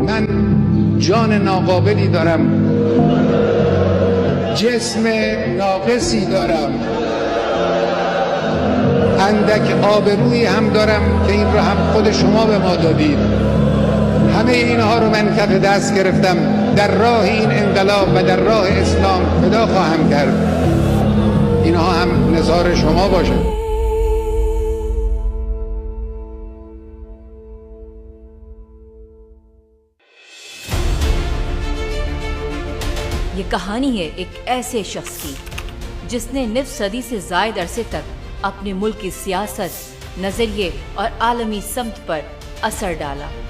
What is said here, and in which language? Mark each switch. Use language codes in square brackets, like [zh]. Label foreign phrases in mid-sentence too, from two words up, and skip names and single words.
[fa] من جان ناقابلی دارم، جسم ناقصی دارم، اندک آبرویی هم دارم که این رو هم خود شما به ما دادید. همه اینها رو من کف دست گرفتم، در راه این انقلاب و در راه اسلام فدا خواهم کرد. اینها هم نثار شما باشه. [ur] یہ کہانی ہے ایک ایسے شخص کی جس نے نصف صدی سے زائد عرصے تک اپنے ملک کی سیاست، نظریے اور عالمی سمت پر اثر ڈالا۔